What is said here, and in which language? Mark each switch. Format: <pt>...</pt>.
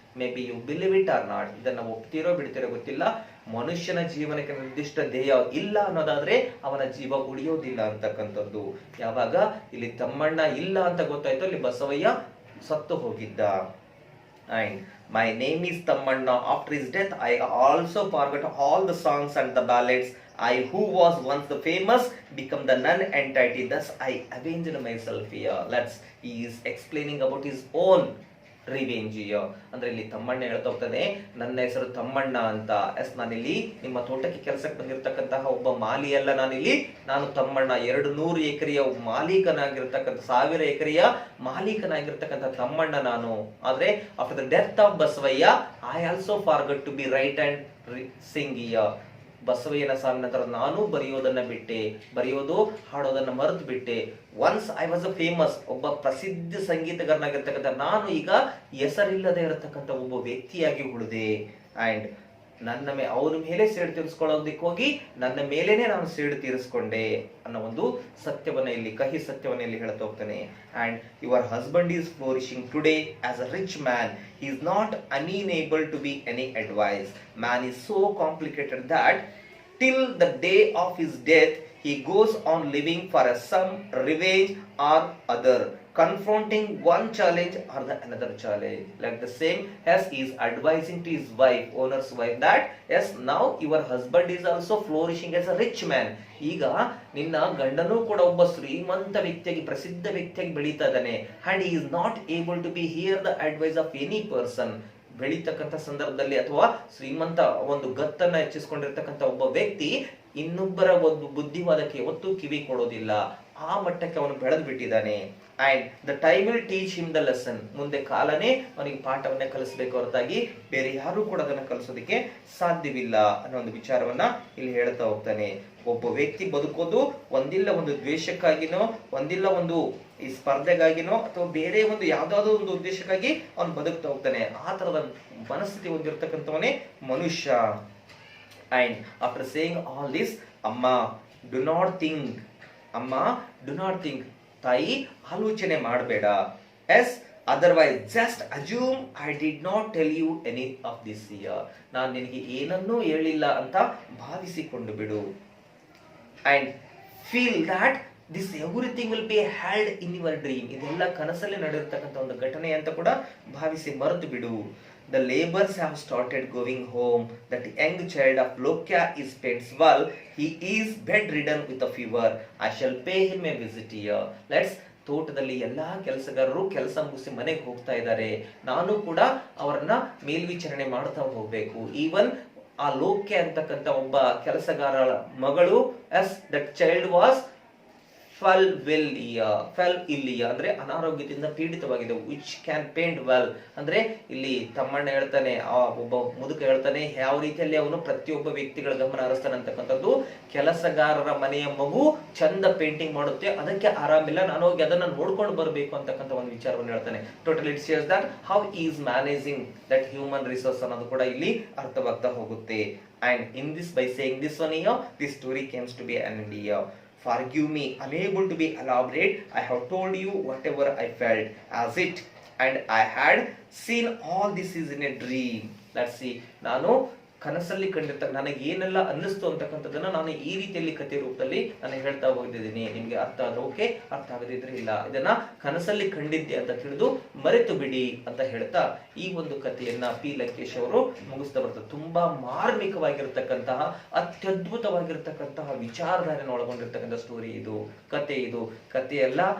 <en>Maybe you believe it or not,</en> <kn>ಇದನ್ನ ಒಪ್ತಿರೋ ಬಿಡ್ತಿರೋ ಗೊತ್ತಿಲ್ಲ. ಮನುಷ್ಯನ ಜೀವನಕ್ಕೆ ನಿರ್ದಿಷ್ಟ ಧ್ಯೇಯ ಇಲ್ಲ ಅನ್ನೋದಾದ್ರೆ ಅವನ ಜೀವ ಉಳಿಯೋದಿಲ್ಲ ಅಂತಕ್ಕಂಥದ್ದು. ಯಾವಾಗ ಇಲ್ಲಿ ತಮ್ಮಣ್ಣ ಇಲ್ಲ ಅಂತ ಗೊತ್ತಾಯ್ತು, ಅಲ್ಲಿ ಬಸವಯ್ಯ ಸತ್ತು ಹೋಗಿದ್ದ.</kn> <en>And my name is Tammanna. After his death, I also forgot all the songs and the ballads. I, who was once the famous, become the non-entity. Thus, I avenged myself here. He is explaining about his own revenge.</en> <kn>ಅಂದ್ರೆ ಇಲ್ಲಿ ತಮ್ಮಣ್ಣ ಹೇಳ್ತಾ ಹೋಗ್ತಾನೆ, ನನ್ನ ಹೆಸರು ತಮ್ಮಣ್ಣ ಅಂತ. S, ನಾನಿಲ್ಲಿ ನಿಮ್ಮ ತೋಟಕ್ಕೆ ಕೆಲಸಕ್ಕೆ ಬಂದಿರತಕ್ಕಂತಹ ಒಬ್ಬ ಮಾಲಿ ಅಲ್ಲ. ನಾನು ತಮ್ಮಣ್ಣ, 200 ಎಕರೆಯ ಮಾಲೀಕನಾಗಿರ್ತಕ್ಕಂಥ, 1000 ಎಕರೆಯ ಮಾಲೀಕನಾಗಿರ್ತಕ್ಕಂಥ ತಮ್ಮಣ್ಣ ನಾನು.</kn> <en>ಆದ್ರೆ after the death of Basavayya, I also forgot to be right and sing.</en> <kn>ಬಸವಯ್ಯನ ಸಾವಿನ ನಂತರ ನಾನು ಬರೆಯೋದನ್ನ ಬಿಟ್ಟೆ, ಬರೆಯೋದು ಹಾಡೋದನ್ನ ಮರೆತು ಬಿಟ್ಟೆ.</kn> <en>once I was a famous,</en> <kn>ಒಬ್ಬ ಪ್ರಸಿದ್ಧ ಸಂಗೀತಗಾರನಾಗಿರ್ತಕ್ಕಂಥ ನಾನು ಈಗ ಹೆಸರಿಲ್ಲದೆ ಇರತಕ್ಕಂಥ ಒಬ್ಬ ವ್ಯಕ್ತಿಯಾಗಿ ಉಳಿದೆ. ಅಂಡ್ ಅವನ ಮೇಲೆ ಸೇಡು ತೀರಿಸ್ಕೊಳ್ಳೋದಕ್ಕೆ ಹೋಗಿ ನನ್ನ ಮೇಲೇನೆ ನಾನು ಸೇಡು ತೀರಿಸ್ಕೊಂಡೆ ಅನ್ನೋ ಒಂದು ಸತ್ಯವನ್ನ ಇಲ್ಲಿ, ಕಹಿ ಸತ್ಯವನ್ನ ಇಲ್ಲಿ ಹೇಳ್ತಾ ಹೋಗ್ತಾನೆ.</kn> <en>And your husband is flourishing today as a rich man. He is not unable to be any advice. Man is so complicated that till the day of his death he goes on living for some revenge or other, confronting one challenge or the another challenge. Like the same as he is advising to his wife, owner's wife, that yes, now your husband is also flourishing as a rich man.</en> <kn>ಈಗ ನಿನ್ನ ಗಂಡನೂ ಕೂಡ ಒಬ್ಬ ಶ್ರೀಮಂತ ವ್ಯಕ್ತಿಯಾಗಿ, ಪ್ರಸಿದ್ಧ ವ್ಯಕ್ತಿಯಾಗಿ ಬೆಳೀತಾ ಇದ್ದಾನೆ.</kn> <en>and he is not able to be hear the advice of any person.</en> <kn>ಬೆಳೀತಕ್ಕಂಥ ಸಂದರ್ಭದಲ್ಲಿ ಅಥವಾ ಶ್ರೀಮಂತ ಒಂದು ಗತ್ತನ್ನ ಹೆಚ್ಚಿಸ್ಕೊಂಡಿರ್ತಕ್ಕಂಥ ಒಬ್ಬ ವ್ಯಕ್ತಿ ಇನ್ನೊಬ್ಬರ ಒಂದು ಬುದ್ಧಿವಾದಕ್ಕೆ ಯಾವತ್ತೂ ಕಿವಿ ಕೊಡೋದಿಲ್ಲ. ಆ ಮಟ್ಟಕ್ಕೆ ಅವನು ಬೆಳೆದು ಬಿಟ್ಟಿದ್ದಾನೆ.</kn> <en>And the time will teach him the lesson.</en> <kn>ಮುಂದೆ ಕಾಲನೇ ಅವನಿಗೆ ಪಾಠವನ್ನೇ ಕಲಿಸಬೇಕು ಹೊರತಾಗಿ ಬೇರೆ ಯಾರು ಕೂಡ ಅದನ್ನ ಕಲಿಸೋದಕ್ಕೆ ಸಾಧ್ಯವಿಲ್ಲ ಅನ್ನೋ ಒಂದು ವಿಚಾರವನ್ನ ಇಲ್ಲಿ ಹೇಳ್ತಾ ಹೋಗ್ತಾನೆ. ಒಬ್ಬ ವ್ಯಕ್ತಿ ಬದುಕೋದು ಒಂದಿಲ್ಲ ಒಂದು ದ್ವೇಷಕ್ಕಾಗಿನೋ, ಒಂದಿಲ್ಲ ಒಂದು ಈ ಸ್ಪರ್ಧೆಗಾಗಿನೋ, ಅಥವಾ ಬೇರೆ ಒಂದು ಯಾವ್ದಾದ್ರು ಒಂದು ಉದ್ದೇಶಕ್ಕಾಗಿ ಅವನು ಬದುಕ್ತಾ ಹೋಗ್ತಾನೆ. ಆ ತರದ ಮನಸ್ಥಿತಿ ಹೊಂದಿರತಕ್ಕಂಥವನೇ ಮನುಷ್ಯ.</kn> <en>and after saying all this, ಅಮ್ಮ do not think, ಅಮ್ಮ do not think,</en> <kn>ತಾಯಿ ಆಲೋಚನೆ ಮಾಡಬೇಡ.</kn> <en>Yes, otherwise just assume I did not tell you any of this year.</en> <kn>ನಾನು ನಿನಗೆ ಏನನ್ನೂ ಹೇಳಿಲ್ಲ ಅಂತ ಭಾವಿಸಿಕೊಂಡು ಬಿಡು.</kn> <en>And feel that this everything will be held in your dream.</en> <kn>ಇದೆಲ್ಲ ಕನಸಲ್ಲಿ ನಡೆದಿರ್ತಕ್ಕಂಥ ಒಂದು ಘಟನೆ ಅಂತ ಕೂಡ ಭಾವಿಸಿ ಮರೆತು ಬಿಡು.</kn> <en>The labours have started going home. That young child of Lokya is paints well. He is bedridden with a fever. I shall pay him a visit here.</en> <kn>ತೋಟದಲ್ಲಿ ಎಲ್ಲಾ ಕೆಲಸಗಾರರು ಕೆಲಸ ಮುಗಿಸಿ ಮನೆಗೆ ಹೋಗ್ತಾ ಇದ್ದಾರೆ. ನಾನು ಕೂಡ ಅವರನ್ನ ಮೇಲ್ವಿಚಾರಣೆ ಮಾಡ್ತಾ ಹೋಗ್ಬೇಕು. ಈವನ್ ಆ ಲೋಕ್ಯ ಅಂತಕ್ಕಂಥ ಒಬ್ಬ ಕೆಲಸಗಾರರ ಮಗಳು, S,</kn> <en>that child was fell</en> <kn>ಇಲ್ಲಿಯ ಅಂದ್ರೆ ಅನಾರೋಗ್ಯದಿಂದ ಪೀಡಿತವಾಗಿದೆ.</kn> <en>which can paint well</en> <kn>ಅಂದ್ರೆ ಇಲ್ಲಿ ತಮ್ಮಣ್ಣ ಹೇಳ್ತಾನೆ, ಆ ಒಬ್ಬ ಮುದುಕ ಹೇಳ್ತಾನೆ ಯಾವ ರೀತಿಯಲ್ಲಿ ಅವನು ಪ್ರತಿಯೊಬ್ಬ ವ್ಯಕ್ತಿಗಳ ಗಮನ ಹರಿಸ್ತಾನೆ ಅಂತಕ್ಕಂಥದ್ದು. ಕೆಲಸಗಾರರ ಮನೆಯ ಮಗು ಚಂದ ಪೇಂಟಿಂಗ್ ಮಾಡುತ್ತೆ, ಅದಕ್ಕೆ ಆರಾಮಿಲ್ಲ, ನಾನು ಹೋಗಿ ಅದನ್ನ ನೋಡ್ಕೊಂಡು ಬರಬೇಕು ಅಂತಕ್ಕಂಥ ಒಂದು ವಿಚಾರವನ್ನು ಹೇಳ್ತಾನೆ.</kn> <en>total it says that how is managing that human resource</en> <kn>ಅನ್ನೋದು ಕೂಡ ಇಲ್ಲಿ ಅರ್ಥವಾಗ್ತಾ ಹೋಗುತ್ತೆ.</kn> <en>And in this, by saying this one year, this story comes to be an end here. Forgive me, unable to be elaborate. I have told you whatever I felt as it, and I had seen all this is in a dream. Let's see. ನಾನು</en> <kn>ಕನಸಲ್ಲಿ ನನಗೆ ಏನೆಲ್ಲ ಅನ್ನಿಸ್ತು ಅಂತಕ್ಕಂಥದ್ದನ್ನ ನಾನು ಈ ರೀತಿಯಲ್ಲಿ ಕಥೆ ರೂಪದಲ್ಲಿ ನಾನು ಹೇಳ್ತಾ ಹೋಗಿದ್ದೀನಿ. ನಿಮ್ಗೆ ಅರ್ಥ ಆದ್ರೆ ಓಕೆ, ಅರ್ಥ ಆಗದಿದ್ರೆ ಇಲ್ಲ. ಇದನ್ನ ಕನಸಲ್ಲಿ ಕಂಡಿದ್ದೆ ಅಂತ ತಿಳಿದು ಮರೆತು ಬಿಡಿ ಅಂತ ಹೇಳ್ತಾ ಈ ಒಂದು ಕಥೆಯನ್ನ ಪಿ ಲಂಕೇಶ್ ಅವರು ಮುಗಿಸ್ತಾ ಬರ್ತಾರೆ. ತುಂಬಾ ಮಾರ್ಮಿಕವಾಗಿರ್ತಕ್ಕಂತಹ ಅತ್ಯದ್ಭುತವಾಗಿರ್ತಕ್ಕಂತಹ ವಿಚಾರಧಾರೆಯನ್ನು ಒಳಗೊಂಡಿರ್ತಕ್ಕಂಥ ಸ್ಟೋರಿ ಇದು, ಕಥೆಯಲ್ಲ.</kn>